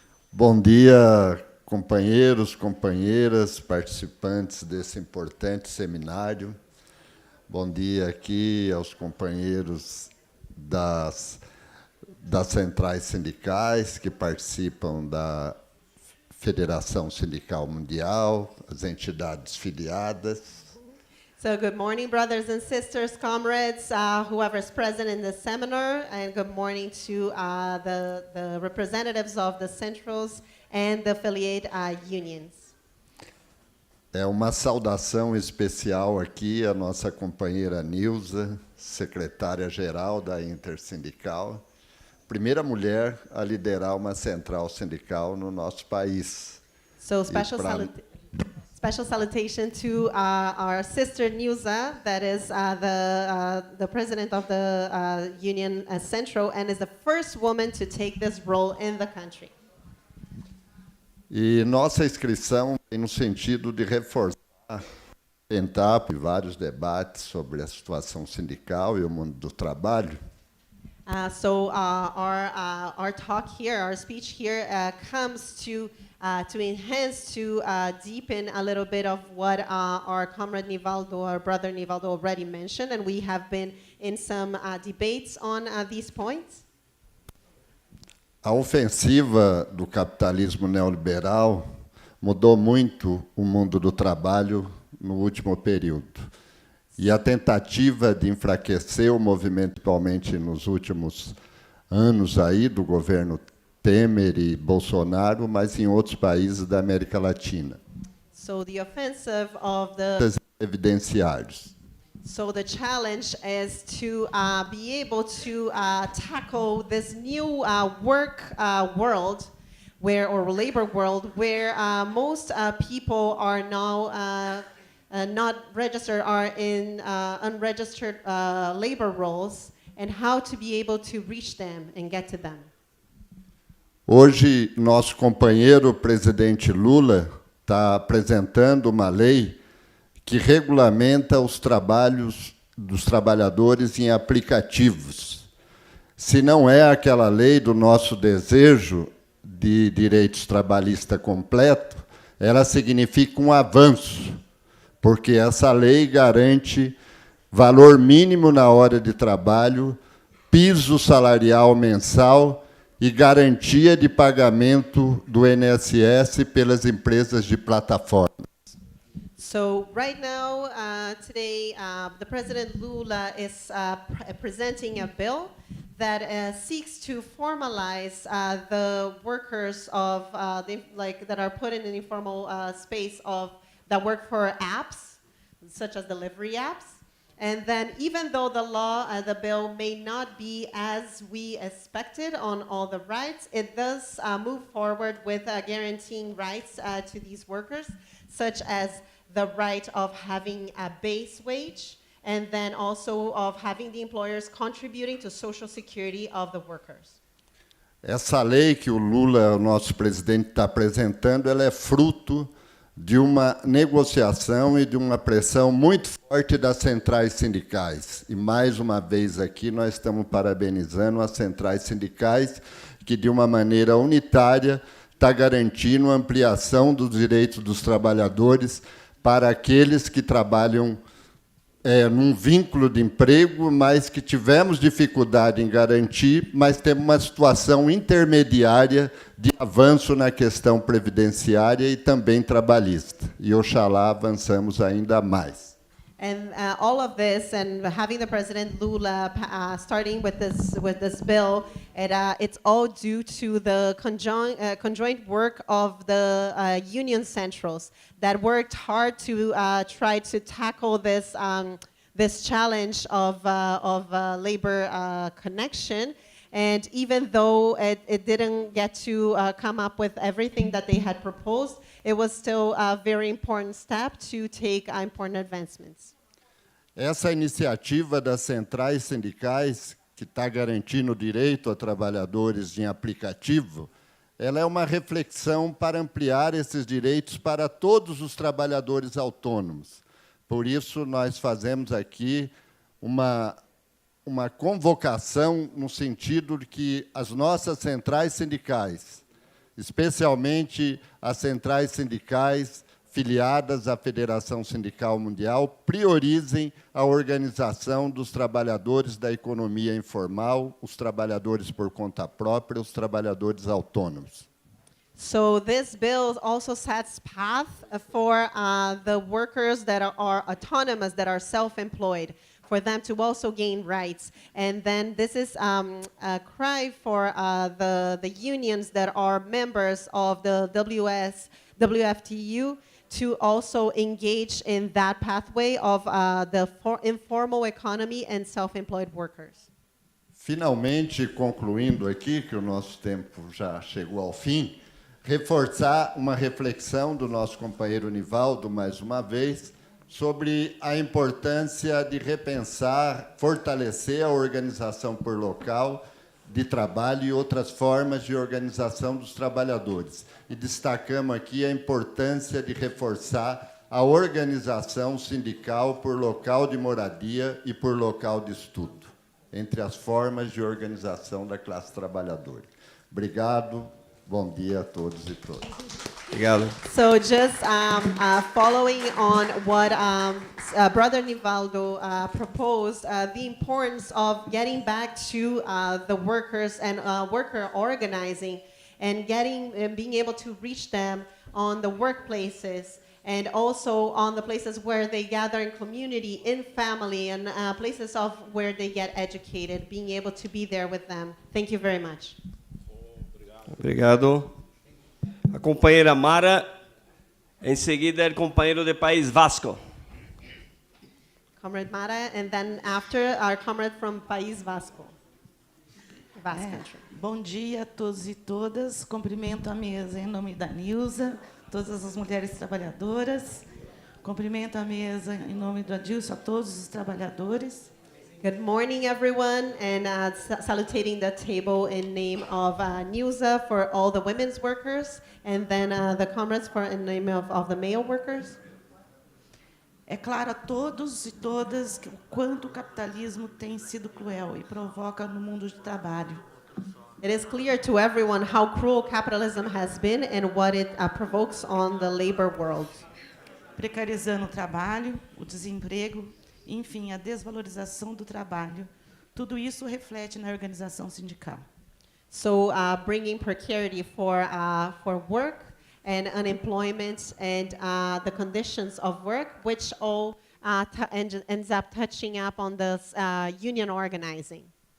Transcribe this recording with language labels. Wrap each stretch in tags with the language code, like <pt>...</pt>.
<pt>Bom dia, companheiros, companheiras, participantes desse importante seminário. Bom dia aqui aos companheiros das centrais sindicais que participam da Federação Sindical Mundial, as entidades filiadas.</pt> <en>So good morning, brothers and sisters, comrades, whoever's present in the seminar, and good morning to the representatives of the centrals and the affiliate unions.</en> <pt>É uma saudação especial aqui à nossa companheira Nilza, secretária-geral da Intersindical, primeira mulher a liderar uma central sindical no nosso país.</pt> <en>So special salutation to our sister Nilza, that is the president of the union central and is the first woman to take this role in the country.</en> <pt>E nossa inscrição tem no sentido de reforçar, tentar vários debates sobre a situação sindical e o mundo do trabalho.</pt> <en>So our talk here, our speech here, comes to enhance, to deepen a little bit of what our comrade Nivaldo, our brother Nivaldo, already mentioned, and we have been in some debates on these points.</en> <pt>A ofensiva do capitalismo neoliberal mudou muito o mundo do trabalho no último período. E a tentativa de enfraquecer o movimento, principalmente nos últimos anos aí, do governo Temer e Bolsonaro, mas em outros países da América Latina.</pt> <en>So the offensive of the Evidenciários. So the challenge is to be able to tackle this new work world, or labor world, where most people are now not registered, are in unregistered labor roles, and how to be able to reach them and get to them.</en> <pt>Hoje, nosso companheiro presidente Lula está apresentando uma lei que regulamenta os trabalhos dos trabalhadores em aplicativos. Se não é aquela lei do nosso desejo de direitos trabalhista completo, ela significa um avanço, porque essa lei garante valor mínimo na hora de trabalho, piso salarial mensal e garantia de pagamento do INSS pelas empresas de plataforma.</pt> <en>So right now, today, the President Lula is presenting a bill that seeks to formalize the workers of that are put in an informal space that work for apps, such as delivery apps. And then, even though the law, the bill may not be as we expected on all the rights, it does move forward with guaranteeing rights to these workers, such as the right of having a base wage, and then also of having the employers contributing to social security of the workers.</en> <pt>Essa lei que o Lula, o nosso presidente, está apresentando, ela é fruto de uma negociação e de uma pressão muito forte das centrais sindicais. E, mais uma vez aqui, nós estamos parabenizando as centrais sindicais, que, de uma maneira unitária, está garantindo a ampliação dos direitos dos trabalhadores para aqueles que trabalham num vínculo de emprego, mas que tivemos dificuldade em garantir, mas temos uma situação intermediária de avanço na questão previdenciária e também trabalhista. E, oxalá, avançamos ainda mais.</pt> <en>And all of this, and having the President Lula starting with this bill, it's all due to the conjoint work of the union centrals that worked hard to try to tackle this this challenge of labor connection. And even though it didn't get to come up with everything that they had proposed, it was still a very important step to take important advancements.</en> <pt>Essa iniciativa das centrais sindicais, que está garantindo o direito a trabalhadores em aplicativo, ela é uma reflexão para ampliar esses direitos para todos os trabalhadores autônomos. Por isso, nós fazemos aqui uma convocação no sentido de que as nossas centrais sindicais, especialmente as centrais sindicais filiadas à Federação Sindical Mundial, priorizem a organização dos trabalhadores da economia informal, os trabalhadores por conta própria, os trabalhadores autônomos.</pt> <en>So this bill also sets path for the workers that are autonomous, that are self-employed, for them to also gain rights. And then this is a cry for the unions that are members of the WFTU to also engage in that pathway of the informal economy and self-employed workers.</en> <pt>Finalmente, concluindo aqui, que o nosso tempo já chegou ao fim, reforçar uma reflexão do nosso companheiro Nivaldo, mais uma vez, sobre a importância de repensar, fortalecer a organização por local de trabalho e outras formas de organização dos trabalhadores. E destacamos aqui a importância de reforçar a organização sindical por local de moradia e por local de estudo, entre as formas de organização da classe trabalhadora. Obrigado, bom dia a todos e todas. Obrigado.</pt> <en>So just following on what Brother Nivaldo proposed, the importance of getting back to the workers and worker organizing and being able to reach them on the workplaces and also on the places where they gather in community, in family, and places of where they get educated, being able to be there with them. Thank you very much.</en> <pt>Obrigado. A companheira Mara, em seguida, o companheiro de país Vasco.</pt> <en>Comrade Mara, and then after, our comrade from País Vasco. Vasco country.</en> <pt>Bom dia a todos e todas. Cumprimento a mesa em nome da Nilza, todas as mulheres trabalhadoras. Cumprimento a mesa em nome do Adilson, a todos os trabalhadores.</pt> <en>Good morning, everyone, and salutating the table in name of Nilza for all the women's workers, and then the comrades in name of the male workers.</en> <pt>É claro a todos e todas o quanto o capitalismo tem sido cruel e provoca no mundo de trabalho.</pt> <en>It is clear to everyone how cruel capitalism has been and what it provokes on the labor world.</en> <pt>Precarizando o trabalho, o desemprego, enfim, a desvalorização do trabalho. Tudo isso reflete na organização sindical.</pt> <en>So bringing precarity for work and unemployment and the conditions of work, which all ends up touching up on the union organizing.</en>